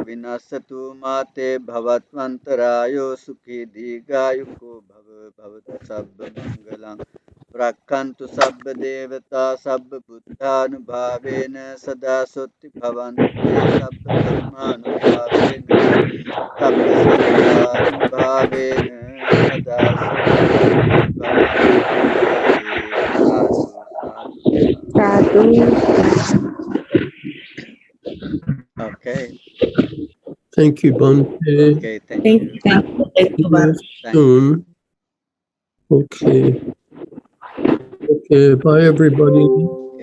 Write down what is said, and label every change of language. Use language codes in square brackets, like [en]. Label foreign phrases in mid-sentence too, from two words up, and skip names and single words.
[pi] Vinasatu Mate Bhavatmantarayo Sukhi Digayuko Bhavatu Sabba Mangalang Rakkantu Sabba Devata Sabba Buddhanubhavena Sada Sutti Bhavantu Te Sabba Dhammanubhavena Sabba Sanghanubhavena Sada Sutti Bhavantu Te Sadhu Sadhu. [en] Okay. Thank you, Bante. Okay, thank you. See you Thank you. soon. Okay. Okay, bye everybody.